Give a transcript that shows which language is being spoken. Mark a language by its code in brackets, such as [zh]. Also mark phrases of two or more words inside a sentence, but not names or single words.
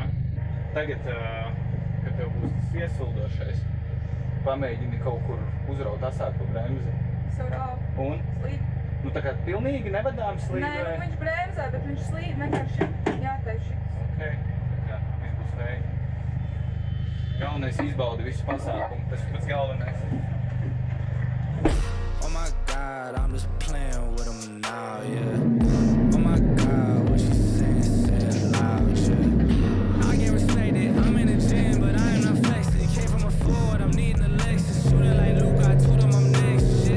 [lv] Tagad, kad tev būs tas iesvildošais, pamēģini kaut kur uzraut asāk pa bremzi. Un? Slīd. Tā kā pilnīgi nevadām slīd? Nē, viņš bremzē, bet viņš slīd vienkārši jātaiši. Ok, jā, viss būs vēji. Galvenais izbaudi visu pasākumu, tas ir pats galvenais. [en] Oh my God, I'm just playing with them now, yeah. Oh my God, what she saying, say it loud, yeah. I can't respect it, I'm in the gym, but I am not flexing. Came from a Ford, I'm needing a Lexus. Shooting like Luke, I told him I'm next, shit.